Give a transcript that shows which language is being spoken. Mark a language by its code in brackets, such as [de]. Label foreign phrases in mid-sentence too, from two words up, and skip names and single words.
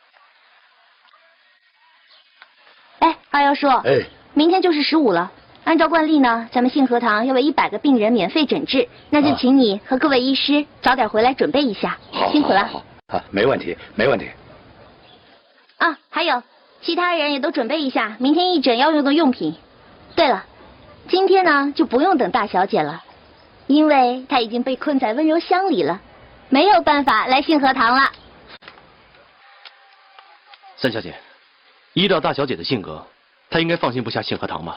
[zh] 二幺叔，明天就是15了。按照慣例呢，咱們信和堂要為100個病人免費診治，那就請你和各位醫師早點回來準備一下，辛苦了。好，沒問題，沒問題。啊，還有，其他人也都準備一下明天義診要用的用品。對了，今天呢就不用等大小姐了，因為她已經被困在溫柔鄉裡了，沒有辦法來信和堂了。三小姐，依照大小姐的性格，她應該放心不下信和堂吧？